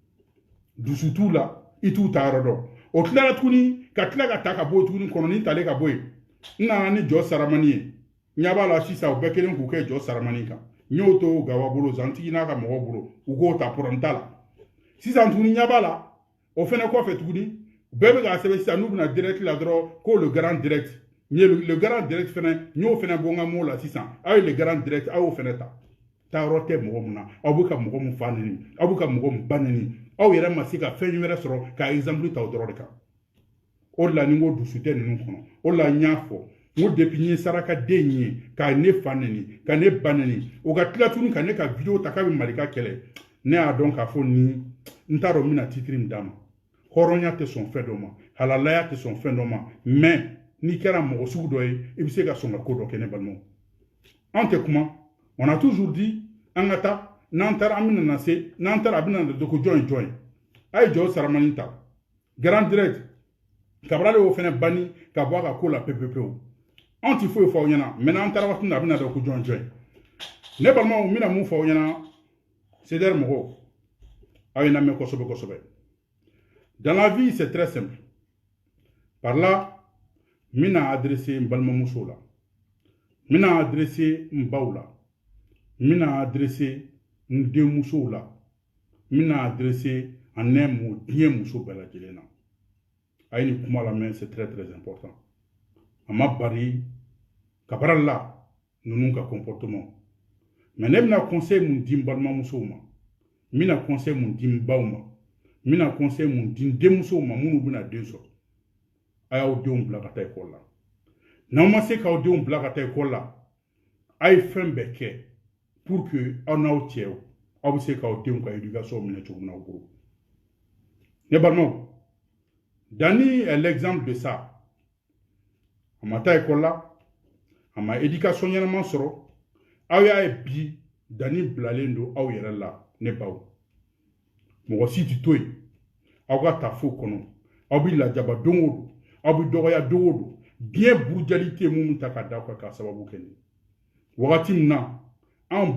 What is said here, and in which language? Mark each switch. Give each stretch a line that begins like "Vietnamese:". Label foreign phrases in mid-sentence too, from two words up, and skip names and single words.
Bambara: dusu t'u la i t'u ta yɔrɔ dɔn o tilara tuguni ka tila ka ta ka bɔ tuguni kɔnɔni talen ka bɔ yen n nana ni jɔ saramani ye ɲɛ b'a la sisan u bɛɛ kelen k'u kɛ jɔ saramani kan n y'o to gawa bolo zantigi n'a ka mɔgɔw bolo u k'o ta problème t'a la sisan tuguni ɲɛ b'a la o fɛnɛ kɔfɛ tuguni bɛɛ bɛ k'a sɛbɛn sisan n'u bɛna direct la dɔrɔn ko
French: le grand direct
Bambara: n ye
French: le grand direct
Bambara: fɛnɛ n y'o fɛnɛ bɔ n ka mot la sisan aw ye
French: le grand direct
Bambara: aw y'o fɛnɛ ta taayɔrɔ tɛ mɔgɔ min na aw bɛ ka mɔgɔ min fa neni aw bɛ ka mɔgɔ min ba neni aw yɛrɛ ma se ka fɛn wɛrɛ sɔrɔ ka exemple ta o dɔrɔn de kan o de la ni n ko dusu tɛ ninnu kɔnɔ o de la n y'a fɔ n ko depuis n ye sarakaden ye ka ne fa neni ka ne ba neni o ka tila tuguni ka ne ka video ta k'a bɛ malika kɛlɛ ne y'a dɔn k'a fɔ ni n t'a dɔn n bɛna titre min d'a ma hɔrɔnya tɛ sɔn fɛn dɔ ma halalaya tɛ sɔn fɛn dɔ ma mais n'i kɛra mɔgɔ sugu dɔ ye i bɛ se ka sɔn ka ko dɔ kɛ ne balimaw an tɛ kuma
French: on a toujours dit
Bambara: an ka taa n'an taara an bɛna na se n'an taara a bɛna na ko jɔn ye jɔn ye a ye jɔ saramani ta
French: grand direct
Bambara: kabara de y'o fɛnɛ banni ka bɔ a ka ko la pewu anw ti foyi fɔ aw ɲɛna mɛ n'an taara waati min na a bɛna dɔn ko jɔn ye jɔn ye ne balimaw n bɛna mun fɔ aw ɲɛna CDR mɔgɔw aw ye n lamɛn kosɛbɛ kosɛbɛ
French: dans la vie c'est très simple par là
Bambara: n bɛna adresser n balimamusow la n bɛna adresser n baw la n bɛna adresser n denmusow la n bɛna adresser
French: en un mot
Bambara: diɲɛ muso bɛɛ lajɛlen na a ye nin kuma lamɛn
French: c'est très très important
Bambara: a ma bari kabara la ninnu ka
French: comportement mais
Bambara: ne bɛna conseil mun di n balimamusow ma n bɛna conseil mun di n baw ma n bɛna conseil mun di n denmusow ma minnu bɛna den sɔrɔ a y'aw denw bila ka taa école la n'aw ma se k'aw denw bila ka taa école la a ye fɛn bɛɛ kɛ
French: pour que
Bambara: aw n'aw cɛw aw bɛ se k'aw denw ka éducation minɛ cogo min na aw bolo ne balimaw
French: Dani est l'exemple de ça
Bambara: a ma taa école la a ma éducation ɲɛnama sɔrɔ aw y'a ye bi Dani bilalen don aw yɛrɛ la ne baw mɔgɔ si tɛ to yen aw ka tafo kɔnɔ aw bɛ lajaba don o don aw bɛ dɔgɔya don o don diɲɛ burujali tɛ mun ta ka da aw kan k'a sababu kɛ nin wagati min na anw